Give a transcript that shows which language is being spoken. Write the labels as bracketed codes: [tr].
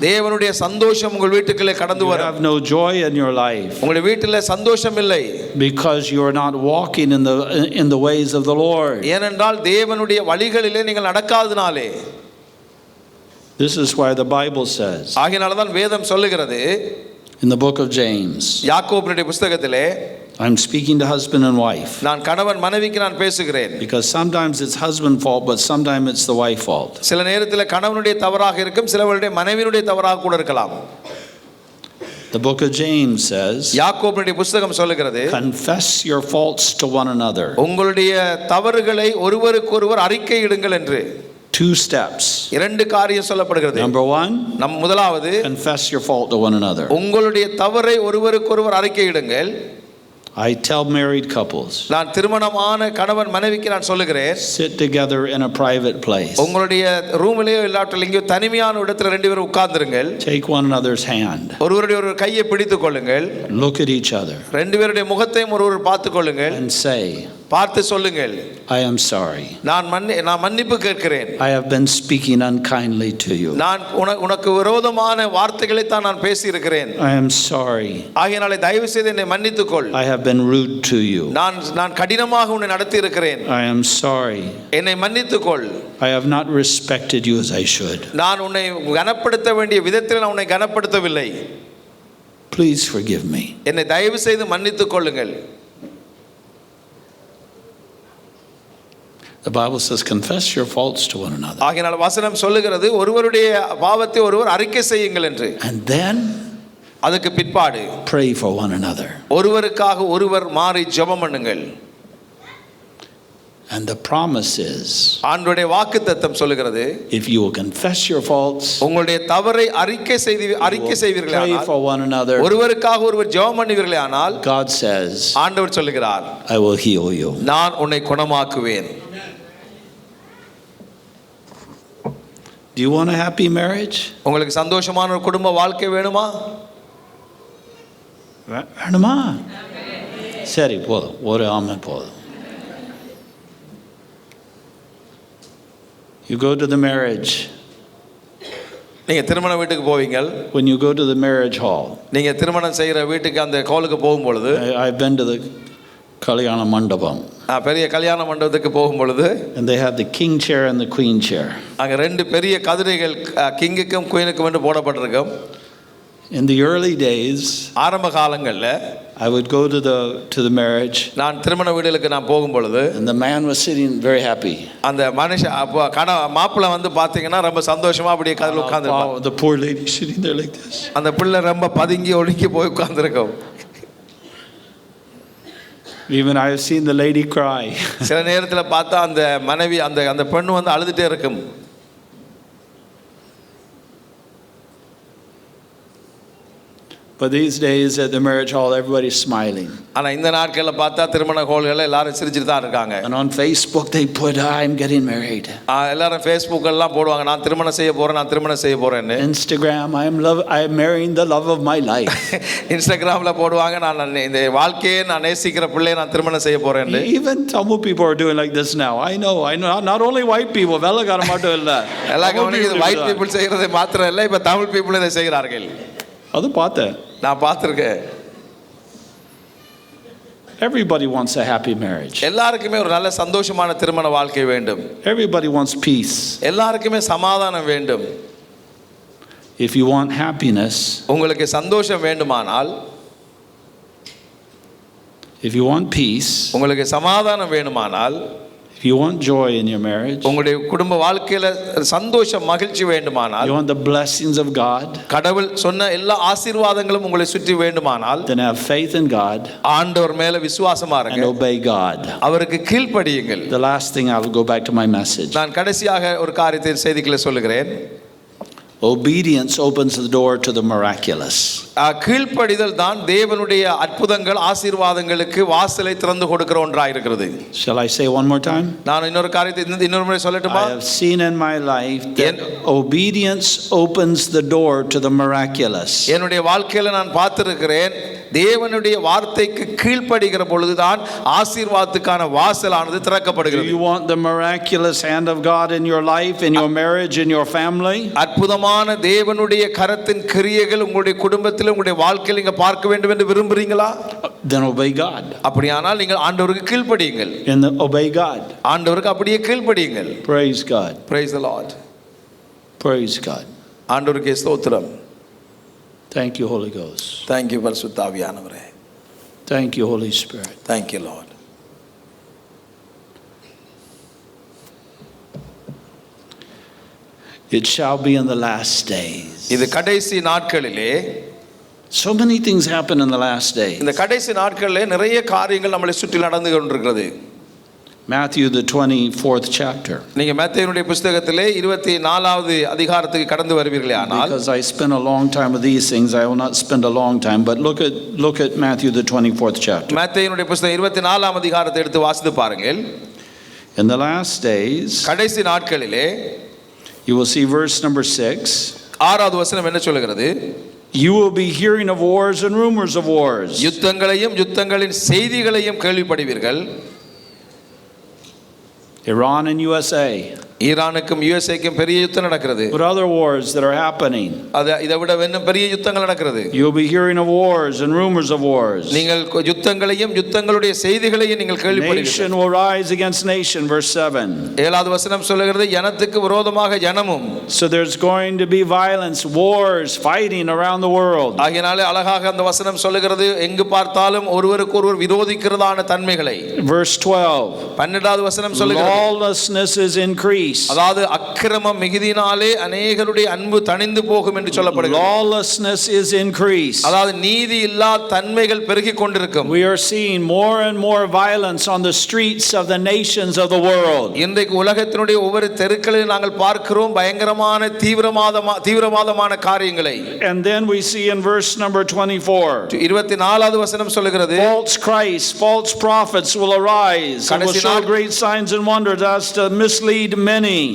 [ta] தேவனுடைய சந்தோஷம் உங்கள் வீட்டுக்குள்ளே கடந்து [en] You [ta] வரும். [en] have no joy in your life [ta] உங்களுடைய வீட்டிலே சந்தோஷம் இல்லை. [en] because you are not walking in the ways of the Lord. [ta] ஏனென்றால் தேவனுடைய வழிகளிலே நீங்கள் நடக்காதனாலே. [en] This is why the Bible says [ta] ஆகையால தான் வேதம் சொல்லுகிறது [en] in the book of James. [ta] யாக்கோபுடைய புத்தகத்திலே, [en] I'm speaking to husband and wife [ta] நான் கணவன் மனைவிக்கு நான் பேசுகிறேன். [en] because sometimes it's husband fault, but sometimes it's the wife fault. [ta] சில நேரத்தில் கணவனுடைய தவறாக இருக்கும், சிலவருடைய மனைவியினுடைய தவறாக கூட இருக்கலாம். [en] The book of James says, [ta] யாக்கோபுடைய புத்தகம் சொல்லுகிறது, [en] confess your faults to one another. [ta] உங்களுடைய தவறுகளை ஒருவருக்கொருவர் அறிக்கையிடுங்கள் என்று. [en] Two steps. [ta] இரண்டு காரியம் சொல்லப்படுகிறது. [en] Number one, [ta] முதலாவது, [en] confess your fault to one another. [ta] உங்களுடைய தவறை ஒருவருக்கொருவர் அறிக்கையிடுங்கள். [en] I tell married couples, [ta] நான் திருமணமான கணவன் மனைவிக்கு நான் சொல்லுகிறேன், [en] sit together in a private place. [ta] உங்களுடைய ரூமிலேயோ இல்லாட்டில் எங்கேயோ தனிமையான இடத்துல ரெண்டு பேரும் உட்கார்ந்துருங்கள். [en] Take one another's hand. [ta] ஒருவருடைய ஒரு கையை பிடித்துக் கொள்ளுங்கள். [en] Look at each other. [ta] ரெண்டு பேருடைய முகத்தையும் ஒருவர் பார்த்துக் கொள்ளுங்கள். [en] And say, [ta] பார்த்து சொல்லுங்கள், [en] I am sorry. [ta] நான் மன்னிப்பு கேட்கிறேன். [en] I have been speaking unkindly to you. [ta] நான் உனக்கு விரோதமான வார்த்தைகளை தான் நான் பேசி இருக்கிறேன். [en] I am sorry. [ta] ஆகையாலே தயவு செய்து என்னை மன்னித்துக் கொள். [en] I have been rude to you. [ta] நான் கடினமாக உன்னை நடத்தி இருக்கிறேன். [en] I am sorry. [ta] என்னை மன்னித்துக் கொள். [en] I have not respected you as I should. [ta] நான் உன்னை கனப்படுத்த வேண்டிய விதத்தில் நான் உன்னை கனப்படுத்தவில்லை. [en] Please forgive me. [ta] என்னை தயவு செய்து மன்னித்துக் கொள்ளுங்கள். [en] The Bible says, confess your faults to one another. [ta] ஆகையால் வசனம் சொல்லுகிறது, ஒருவருடைய பாவத்தை ஒருவர் அறிக்கை செய்யுங்கள் என்று. [en] And then [ta] அதுக்கு பிற்பாடு [en] pray for one another. [ta] ஒருவருக்காக ஒருவர் மாறி ஜெபம் பண்ணுங்கள். [en] And the promise is, [ta] ஆண்டவருடைய வாக்குத்தத்தம் சொல்லுகிறது, [en] if you will confess your faults, [ta] உங்களுடைய தவறை அறிக்கை செய்வீர்களே [en] pray [ta] ஆனால், [en] for one another, [ta] ஒருவருக்காக ஒருவர் ஜெபம் பண்ணுவீர்களே ஆனால், [en] God says, [ta] ஆண்டவர் சொல்லுகிறார், [en] I will heal you. [ta] நான் உன்னை குணமாக்குவேன். [en] Do you want a happy marriage? [ta] உங்களுக்கு சந்தோஷமான ஒரு குடும்ப வாழ்க்கை வேணுமா? வேணுமா? சரி, போதும், ஒரு ஆமென் போதும். [en] You go to the marriage. [ta] நீங்க திருமண வீட்டுக்கு போவீங்க. [en] When you go to the marriage hall, [ta] நீங்க திருமணம் செய்யற வீட்டுக்கு அந்த ஹாலுக்கு போகும்பொழுது, [en] I've been to the [ta] கல்யாண மண்டபம். பெரிய கல்யாண மண்டபத்துக்கு போகும்பொழுது, [en] and they have the king chair and the queen chair. [ta] அங்க ரெண்டு பெரிய கதிரைகள் கிங்குக்கும் குயினுக்கும் என்று போடப்பட்டிருக்கும். [en] In the early days, [ta] ஆரம்ப காலங்கள்ல [en] I would go to the marriage. [ta] நான் திருமண வீடுகளுக்கு நான் போகும்பொழுது, [en] and the man was sitting very happy. [ta] அந்த மனுஷன் மாப்பிள்ளை வந்து பாத்தீங்கன்னா ரொம்ப சந்தோஷமா அப்படியே கதிரையில உட்கார்ந்திருப்பான். [en] The poor lady sitting there like this. [ta] அந்த பிள்ளை ரொம்ப பதுங்கி ஒடுங்கி போய் உட்கார்ந்திருக்கும். [en] Even I have seen the lady cry. [ta] சில நேரத்துல பார்த்தா அந்த மனைவி அந்த பெண்ணு வந்து அழுதுட்டே இருக்கும். [en] But these days at the marriage hall, everybody's smiling. [ta] ஆனா இந்த நாட்கள்ல பார்த்தா திருமண ஹால்ல எல்லாரும் சிரிச்சிட்டு தான் இருக்காங்க. [en] And on Facebook they put, I'm getting married. [ta] எல்லாரும் Facebook எல்லாம் போடுவாங்க, நான் திருமணம் செய்ய போறேன்னு. [en] Instagram, I'm marrying the love of my life. [ta] இன்ஸ்டாகிராம்ல போடுவாங்க, நான் இந்த வாழ்க்கையை நான் நேசிக்கிற பிள்ளையை நான் திருமணம் செய்ய போறேன்னு. [en] Even Tamil people are doing like this now. I know. Not only white people, [ta] வெள்ளக்கார மட்டும் இல்ல. எல்லா கவனிக்கு [en] white people [ta] செய்யறதை மாத்திரம் இல்ல, இப்ப தமிழ் [en] people [ta] இதை செய்கிறார்கள். அது பார்த்தேன். நான் பார்த்திருக்கேன். [en] Everybody wants a happy marriage. [ta] எல்லாருக்குமே ஒரு நல்ல சந்தோஷமான திருமண வாழ்க்கை வேண்டும். [en] Everybody wants peace. [ta] எல்லாருக்குமே சமாதானம் வேண்டும். [en] If you want happiness, [ta] உங்களுக்கு சந்தோஷம் வேண்டுமானால், [en] if you want peace, [ta] உங்களுக்கு சமாதானம் வேண்டுமானால், [en] if you want joy in your marriage, [ta] உங்களுடைய குடும்ப வாழ்க்கையில சந்தோஷம் மகிழ்ச்சி வேண்டுமானால், [en] you want the blessings of God, [ta] கடவுள் சொன்ன எல்லா ஆசீர்வாதங்களும் உங்களை சுற்றி வேண்டுமானால், [en] then have faith in God, [ta] ஆண்டவர் மேல விசுவாசமா இருங்க, [en] and obey God. [ta] அவருக்கு கீழ்ப்படியுங்கள். [en] The last thing, I will go back to my message. [ta] நான் கடைசியாக ஒரு காரியத்தை செய்திகளை சொல்லுகிறேன். [en] Obedience opens the door to the miraculous. [ta] கீழ்ப்படிதல் தான் தேவனுடைய அற்புதங்கள் ஆசீர்வாதங்களுக்கு வாசலை திறந்து கொடுக்கிற ஒன்றாக இருக்கிறது. [en] Shall I say one more time? [ta] நான் இன்னொரு காரியத்தை இன்னொரு முறை சொல்லட்டுமா? [en] I have seen in my life that obedience opens the door to the miraculous. [ta] என்னுடைய வாழ்க்கையில நான் பார்த்திருக்கிறேன், தேவனுடைய வார்த்தைக்கு கீழ்ப்படுகிற பொழுதுதான் ஆசீர்வாதத்துக்கான வாசலானது [en] Do [ta] திறக்கப்படுகிறது. [en] you want the miraculous hand of God in your life, in your marriage, in your family? [ta] அற்புதமான தேவனுடைய கரத்தின் கிரியைகள் உங்களுடைய குடும்பத்தில் உங்களுடைய வாழ்க்கையில் நீங்க பார்க்க வேண்டும் என்று விரும்புறீங்களா? [en] Then obey God. [ta] அப்படியானால் நீங்கள் ஆண்டவருக்கு கீழ்ப்படியுங்கள். [en] And obey God. [ta] ஆண்டவருக்கு அப்படியே கீழ்ப்படியுங்கள். [en] Praise God. Praise the Lord. Praise God. [ta] ஆண்டவருக்கே ஸ்தோத்திரம். [en] Thank you, Holy Ghost. Thank you [ta] பரிசுத்த ஆவியானவரே. [en] Thank you, Holy Spirit. Thank you, Lord. It shall be in the last days. [ta] இது கடைசி நாட்களிலே, [en] So many things happen in the last days. [ta] இந்த கடைசி நாட்களிலே நிறைய காரியங்கள் நம்மளை சுற்றி நடந்து கொண்டிருக்கிறது. [en] Matthew, the 24th chapter. [ta] நீங்க மத்தேயுடைய புத்தகத்திலே 24வது அதிகாரத்துக்கு கடந்து வருவீர்களே ஆனால், [en] Because I spent a long time with these things, I will not spend a long time, but look at Matthew, the 24th chapter. [ta] மத்தேயுடைய புத்தகம் 24ஆம் அதிகாரத்தை எடுத்து வாசித்து பாருங்கள். [en] In the last days, [ta] கடைசி நாட்களிலே [en] you will see verse number 6. [ta] 6வது வசனம் என்ன சொல்கிறது? [en] You will be hearing of wars and rumors of wars. [ta] யுத்தங்களையும் யுத்தங்களின் செய்திகளையும் கேள்விப்படுவீர்கள். [en] Iran and USA. [ta] ஈரானுக்கும் யுஎஸ்ஏக்கும் பெரிய யுத்தம் நடக்கிறது. [en] But other wars that are happening. [ta] இதை விட இன்னும் பெரிய யுத்தங்கள் நடக்கிறது. [en] You'll be hearing of wars and rumors of wars. [ta] நீங்கள் யுத்தங்களையும் யுத்தங்களுடைய செய்திகளையும் நீங்கள் கேள்விப்படுவீர்கள். [en] Nation will rise against nation, verse 7. [ta] 7வது வசனம் சொல்கிறது, ஜனத்துக்கு விரோதமாக ஜனமும். [en] So there's going to be violence, wars, fighting around the world. [ta] ஆகையாலே அழகாக அந்த வசனம் சொல்கிறது, எங்கு பார்த்தாலும் ஒருவருக்கு ஒருவர் விரோதிக்கிறதான தன்மைகளை. [en] Verse 12. [ta] 12வது வசனம் சொல்கிறது, [en] lawlessness is increased. [ta] அதாவது அக்கிரமம் மிகுதினாலே அநேகருடைய அன்பு தணிந்து போகும் என்று சொல்லப்படுகிறது. [en] Lawlessness is increased. [ta] அதாவது நீதி இல்லா தன்மைகள் பெருகிக் கொண்டிருக்கும். [en] We are seeing more and more violence on the streets of the nations of the world. [ta] இன்றைக்கு உலகத்தினுடைய ஒவ்வொரு தெருக்களில் நாங்கள் பார்க்கிறோம் பயங்கரமான தீவிரவாதமான காரியங்களை. [en] And then we see in verse number 24. [ta] 24வது வசனம் சொல்கிறது, [en] False Christ, false prophets will arise and will show great signs and wonders as to mislead many.